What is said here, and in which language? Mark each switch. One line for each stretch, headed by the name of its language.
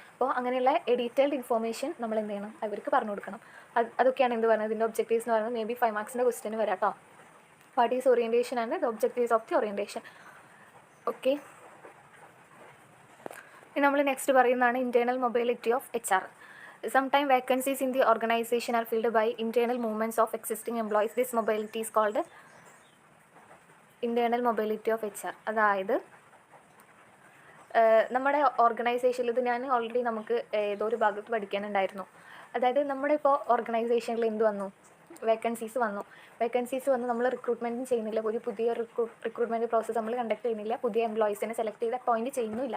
Malayalam: അപ്പോൾ അങ്ങനെയുള്ള A detailed information നമ്മൾ എന്ത് ചെയ്യണം, അവർക്ക് പറഞ്ഞു കൊടുക്കണം. അതൊക്കെയാണ് എന്ത് പറയുന്നത്, ഇതിൻ്റെ ഒബ്ജക്റ്റീവ്സ് എന്ന് പറയുന്നത്. മേ ബി 5 മാർക്സിൻ്റെ ക്വസ്റ്റ്യൻ വരാം കേട്ടോ.
English: What is orientation and the objectives of the orientation.
Malayalam: Okay, ഇനി നമ്മൾ നെക്സ്റ്റ് പറയുന്നതാണ് internal mobility of HR.
English: Sometimes vacancies in the organization are filled by internal movements of existing employees. This mobility is called internal mobility of HR.
Malayalam: അതായത് നമ്മുടെ ഓർഗനൈസേഷനിൽ ഇത് ഞാൻ already നമുക്ക് ഏതോ ഒരു ഭാഗത്ത് പഠിക്കാനുണ്ടായിരുന്നു. അതായത് നമ്മുടെ ഇപ്പോൾ ഓർഗനൈസേഷനിൽ എന്ത് വന്നു, വേക്കൻസീസ് വന്നു, നമ്മൾ റിക്രൂട്ട്മെൻറ്റും ചെയ്യുന്നില്ല, ഒരു പുതിയ റിക്രൂട്ട്മെൻറ്റ് പ്രോസസ്സ് നമ്മൾ കണ്ടക്ട് ചെയ്യുന്നില്ല, പുതിയ എംപ്ലോയീസിനെ സെലക്ട് ചെയ്ത് അപ്പോയിൻറ്റ് ചെയ്യുന്നില്ല.